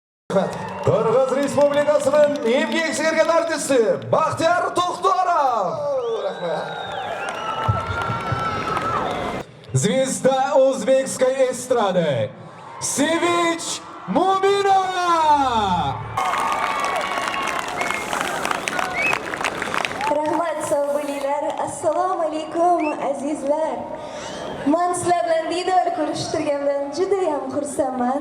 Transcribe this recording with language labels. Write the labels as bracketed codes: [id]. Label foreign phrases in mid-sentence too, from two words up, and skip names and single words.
[kk] Қырғыз Республикасының еңбек сіңірген артисі Бақтияр Тоқтаров. [ru] Звезда узбекской эстрады Севич Муминова! [uz] Rahmat sağ bo'linglar. Assalomu alaykum azizlar. Men sizlar bilan diydor ko'rishtirganimdan juda ham xursandman.